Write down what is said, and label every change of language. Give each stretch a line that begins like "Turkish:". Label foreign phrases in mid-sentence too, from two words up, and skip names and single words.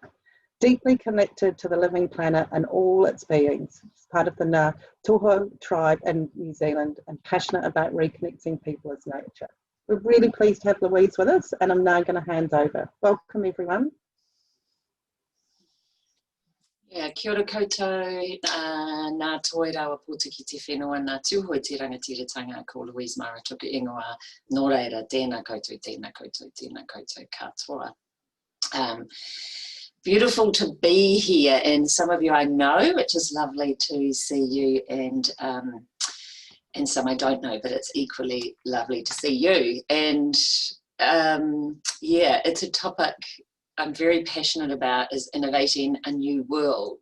English: Deeply connected to the living planet and all its beings. She's part of the Ngā Toho tribe in New Zealand and passionate about reconnecting people with nature. We're really pleased to have Louise with us and I'm now going to hand over. Welcome everyone. Yeah,
Māori: kia ora koutou, nā toi rawa pōta ki te whenua, nā tūhoi te rangatiratanga ko Louise Mara tuku ingoa, nō reira, tēnā koutou, tēnā koutou, tēnā koutou katoa.
English: Beautiful to be here, and some of you I know, which is lovely to see you, and some I don't know, but it's equally lovely to see you. And yeah, it's a topic I'm very passionate about, is innovating a new world.